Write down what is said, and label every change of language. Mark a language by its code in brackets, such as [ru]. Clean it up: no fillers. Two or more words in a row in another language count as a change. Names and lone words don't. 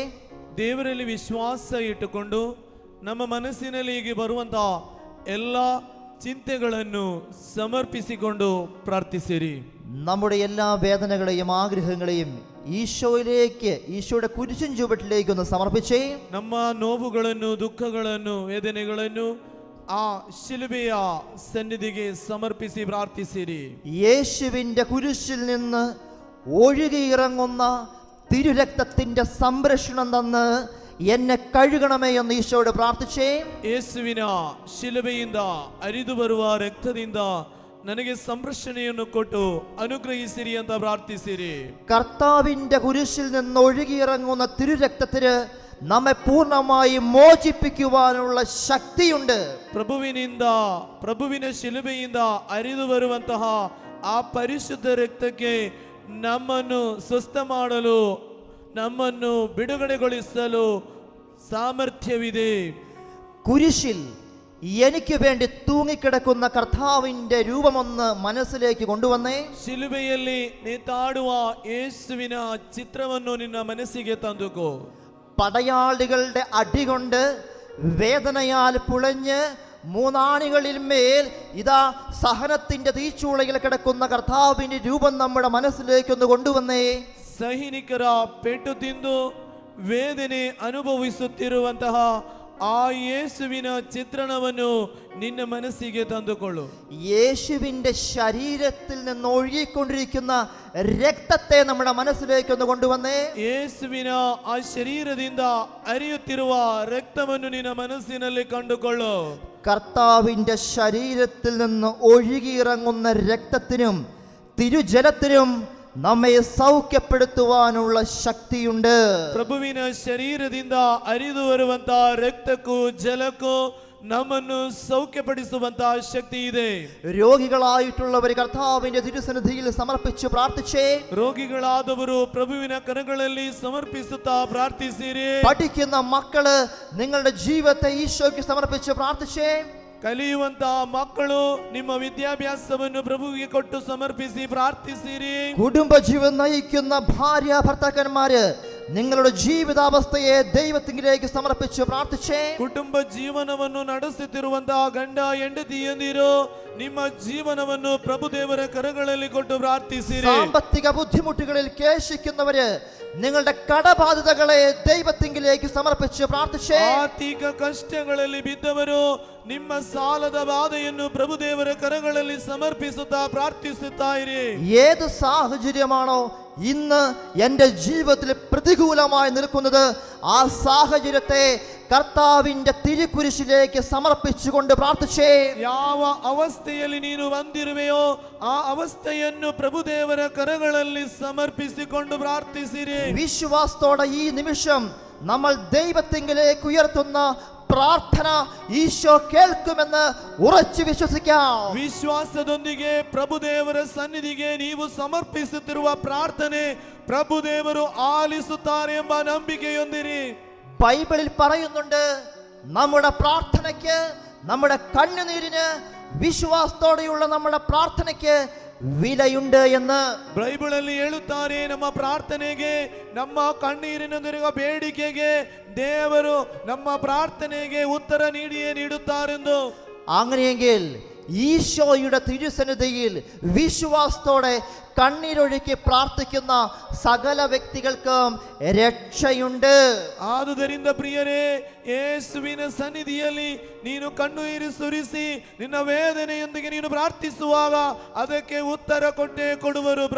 [kn] ದೇವರಲ್ಲಿ ವಿಶ್ವಾಸ ಇಟ್ಟುಕೊಂಡು ನಮ್ಮ ಮನಸ್ಸಿನಲ್ಲಿ ಬರುವಂತಹ ಎಲ್ಲ ಚಿಂತೆಗಳನ್ನು ಸಮರ್ಪಿಸಿಕೊಂಡು ಪ್ರಾರ್ಥಿಸಿರಿ. [ml] നമ്മുടെ എല്ലാ വേദനകളെയും ആഗ്രഹങ്ങളെയും ഈശോയിലേക്ക്, ഈശോയുടെ കുരിശിൻ ചുവട്ടിലേക്ക് ഒന്ന് സമർപ്പിച്ചേ. [kn] ನಮ್ಮ ನೋವುಗಳನ್ನು, ದುಃಖಗಳನ್ನು, ವೇದನೆಗಳನ್ನು ಆ ಶಿಲುಬೆಯ ಸನ್ನಿಧಿಗೆ ಸಮರ್ಪಿಸಿ ಪ್ರಾರ್ಥಿಸಿರಿ. [ml] യേശുവിൻ്റെ കുരിശിൽ നിന്ന് ഒഴുകിയിറങ്ങുന്ന തിരുരക്തത്തിൻ്റെ സംരക്ഷണം തന്ന് എന്നെ കഴുകണമേ എന്ന് ഈശോയോട് പ്രാർത്ഥിച്ചേ. [kn] ಯೇಸುವಿನ ಶಿಲುಬೆಯಿಂದ ಹರಿದು ಬರುವ ರಕ್ತದಿಂದ ನನಗೆ ಸಂರಕ್ಷಣೆಯನ್ನು ಕೊಟ್ಟು ಅನುಗ್ರಹಿಸಿರಿ ಅಂತ ಪ್ರಾರ್ಥಿಸಿರಿ. [ml] കർത്താവിൻ്റെ കുരിശിൽ നിന്ന് ഒഴുകിയിറങ്ങുന്ന തിരുരക്തത്തിന് നമ്മെ പൂർണ്ണമായി മോചിപ്പിക്കുവാനുള്ള ശക്തിയുണ്ട്. [kn] ಪ್ರಭುವಿನ ಶಿಲುಬೆಯಿಂದ ಹರಿದು ಬರುವಂತಹ ಆ ಪರಿಶುದ್ಧ ರಕ್ತಕ್ಕೆ ನಮ್ಮನ್ನು ಸ್ವಸ್ಥ ಮಾಡಲು, ನಮ್ಮನ್ನು ಬಿಡುಗಡೆಗೊಳಿಸಲು സാമർത്ഥ്യവിದೆ. [ml] കുരിശിൽ എനിക്ക് വേണ്ടി തൂങ്ങിക്കിടക്കുന്ന കർത്താവിന്റെ രൂപമൊന്ന് മനസ്സിലേക്ക് കൊണ്ടുവന്നേ. [kn] ಶಿಲುಬೆಯಲ್ಲಿ ನೇತಾಡುವ ಯೇಸುವಿನ ಚಿತ್ರವನ್ನು ನಿನ್ನ ಮನಸ್ಸಿಗೆ ತಂದುಕೋ. [ml] പടയാളികളുടെ അടികൊണ്ട് വേദനയാൽ പുളഞ്ഞ് മൂന്നാണികളിൽ മേൽ ഇതാ സഹനത്തിന്റെ തീച്ചൂളയിൽ കിടക്കുന്ന കർത്താവിന്റെ രൂപം നമ്മുടെ മനസ്സിലേക്കൊന്ന് കൊണ്ടുവന്നേ. [kn] ಸೈನಿಕರ ಪೆಟ್ಟು ತಿಂದು ವೇದನೆ ಅನುಭವಿಸುತ್ತಿರುವಂತಹ ಆ ಯೇಸುವಿನ ಚಿತ್ರಣವನ್ನು ನಿನ್ನ ಮನಸ್ಸಿಗೆ ತಂದುಕೊಳ್ಳು. [ml] യേശുവിന്റെ ശരീരത്തിൽ നിന്ന് ഒഴുകിക്കൊണ്ടിരിക്കുന്ന രക്തത്തെ നമ്മുടെ മനസ്സിലേക്കൊന്ന് കൊണ്ടുവന്നേ. [kn] ಯೇಸುವಿನ ಆ ಶರೀರದಿಂದ ಹರಿಯುತ್ತಿರುವ ರಕ್ತವನ್ನು ನಿನ್ನ ಮನಸ್ಸಿನಲ್ಲಿ ಕಂಡುಕೊಳ್ಳು. [ml] കർത്താവിന്റെ ശരീരത്തിൽ നിന്ന് ഒഴുകിയിറങ്ങുന്ന രക്തത്തിനും തിരുജലത്തിനും നമ്മെ സൗഖ്യപ്പെടുത്തുവാനുള്ള ശക്തിയുണ്ട്. [kn] ಪ್ರಭುವಿನ ಶರೀರದಿಂದ ಹರಿದು ಬರುವಂತಹ ರಕ್ತಕ್ಕೂ ಜಲಕ್ಕೂ ನಮ್ಮನ್ನು ಸೌಖ್ಯಪಡಿಸುವಂತಹ ಶಕ್ತಿ ಇದೆ. [ml] രോഗികളായിട്ടുള്ളവർ കർത്താവിന്റെ തിരുസന്നിധിയിൽ സമർപ്പിച്ച് പ്രാർത്ഥിച്ചേ. [kn] ರೋಗಿಗಳಾದವರು ಪ್ರಭುವಿನ ಕರಗಳಲ್ಲಿ ಸಮರ್ಪಿಸುತ್ತಾ ಪ್ರಾರ್ಥಿಸಿರಿ. [ml] പഠിക്കുന്ന മക്കള് നിങ്ങളുടെ ജീവിതത്തെ ഈശോയ്ക്ക് സമർപ്പിച്ച് പ്രാർത്ഥിച്ചേ. [kn] ಕಲಿಯುವಂತಹ ಮಕ್ಕಳು ನಿಮ್ಮ ವಿದ್ಯಾಭ್ಯಾಸವನ್ನು ಪ್ರಭುವಿಗೆ ಕೊಟ್ಟು ಸಮರ್ಪಿಸಿ ಪ್ರಾರ್ಥಿಸಿರಿ. [ml] കുടുംബജീവിതം നയിക്കുന്ന ഭാര്യ ഭർത്താക്കന്മാര് നിങ്ങളുടെ ജീവിതാവസ്ഥയെ ദൈവത്തിലേക്ക് സമർപ്പിച്ച് പ്രാർത്ഥിച്ചേ. [kn] ಕುಟುಂಬ ಜೀವನವನ್ನು ನಡೆಸುತ್ತಿರುವಂತಹ ಗಂಡ ಹೆಂಡತಿಯಂದಿರು ನಿಮ್ಮ ಜೀವನವನ್ನು ಪ್ರಭು ದೇವರ ಕರಗಳಲ್ಲಿ ಕೊಟ್ಟು ಪ್ರಾರ್ಥಿಸಿರಿ. [ml] സാമ്പത്തിക ബുദ്ധിമുട്ടുകളിൽ കേശിക്കുന്നവര് നിങ്ങളുടെ കടബാധ്യതകളെ ദൈവത്തിലേക്ക് സമർപ്പിച്ച് പ്രാർത്ഥിച്ചേ. [kn] ಆರ್ಥಿಕ ಕಷ್ಟಗಳಲ್ಲಿ ಬಿದ್ದವರು ನಿಮ್ಮ ಸಾಲದ ಬಾಧೆಯನ್ನು ಪ್ರಭು ದೇವರ ಕರಗಳಲ್ಲಿ ಸಮರ್ಪಿಸುತ್ತಾ ಪ್ರಾರ್ಥಿಸುತ್ತಾ ಇರಿ. [ml] ഏത് സാഹചര്യമാണോ ഇന്ന് എൻ്റെ ജീവിതത്തിൽ പ്രതികൂലമായി നിൽക്കുന്നത്, ആ സാഹചര്യത്തെ കർത്താവിന്റെ തിരുക്കുരിശിലേക്ക് സമർപ്പിച്ചുകൊണ്ട് പ്രാർത്ഥിച്ചേ. [kn] ಯಾವ ಅವಸ್ಥೆಯಲ್ಲಿ ನೀನು ಬಂದಿರುವೆಯೋ ಆ ಅವಸ್ಥೆಯನ್ನು ಪ್ರಭು ದೇವರ ಕರಗಳಲ್ಲಿ ಸಮರ್ಪಿಸಿಕೊಂಡು ಪ್ರಾರ್ಥಿಸಿರಿ. [ml] വിശ്വാസത്തോടെ ഈ നിമിഷം നമ്മൾ ദൈവത്തിലേക്ക് ഉയർത്തുന്ന പ്രാർത്ഥന ഈശോ കേൾക്കുമെന്ന് ഉറച്ചു വിശ്വസിക്കാം. [kn] ವಿಶ್ವಾಸದೊಂದಿಗೆ ಪ್ರಭು ದೇವರ ಸನ್ನಿಧಿಗೆ ನೀವು ಸಮರ್ಪಿಸುತ್ತಿರುವ ಪ್ರಾರ್ಥನೆ ಪ್ರಭು ದೇವರು ಆಲಿಸುತ್ತಾರೆ ಎಂಬ ನಂಬಿಕೆಯೊಂದಿರಿ. [ml] ബൈബിളിൽ പറയുന്നുണ്ട്, നമ്മുടെ പ്രാർത്ഥനയ്ക്ക്, നമ്മുടെ കണ്ണുനീരിന്, വിശ്വാസത്തോടെയുള്ള നമ്മുടെ പ്രാർത്ഥനയ്ക്ക് വിലയുണ്ട് എന്ന്. [kn] ಬೈಬಲಲ್ಲಿ ಹೇಳುತ್ತಾರೆ, ನಮ್ಮ ಪ್ರಾರ್ಥನೆಗೆ, ನಮ್ಮ ಕಣ್ಣೀರಿನೊಂದಿರುವ ಬೇಡಿಕೆಗೆ ದೇವರು ನಮ್ಮ ಪ್ರಾರ್ಥನೆಗೆ ಉತ್ತರ ನೀಡಿಯೇ ನೀಡುತ್ತಾರೆಂದು. [ml] അങ്ങനെയെങ്കിൽ ഈശോയുടെ തിരുസന്നിധിയിൽ വിശ്വാസത്തോടെ കണ്ണീരൊഴുക്കി പ്രാർത്ഥിക്കുന്ന സകല വ്യക്തികൾക്കും രക്ഷയുണ്ട്. [kn] ಆದುದರಿಂದ ಪ್ರಿಯರೇ, ಯೇಸುವಿನ ಸನ್ನಿಧಿಯಲ್ಲಿ ನೀನು ಕಣ್ಣೀರು ಸುರಿಸಿ ನಿನ್ನ ವೇದನೆಯೊಂದಿಗೆ ನೀನು ಪ್ರಾರ್ಥಿಸುವಾಗ ಅದಕ್ಕೆ ಉತ್ತರ ಕೊಟ್ಟೇ ಕೊಡುವರು ಪ್ರಭು.